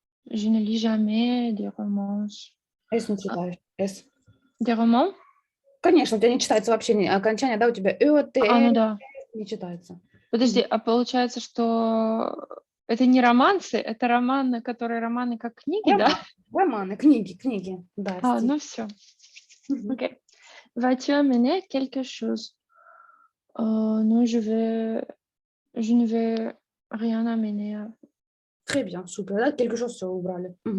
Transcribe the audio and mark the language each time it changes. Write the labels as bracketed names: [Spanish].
[French] je ne lis jamais des romances. [Russian] S не читаешь. S. [French] Des romans? [Russian] Конечно, у тебя не читается вообще окончание, да, у тебя Ну да. не читается. Подожди, а получается, что это не романсы, это романы, которые романы как книги, да? Романы, книги, да, стих. Ну все. Ok. [French] Vas-tu amener quelque chose? Non, je ne vais rien amener. Très bien, super. [Russian] Là, quelque chose все убрали.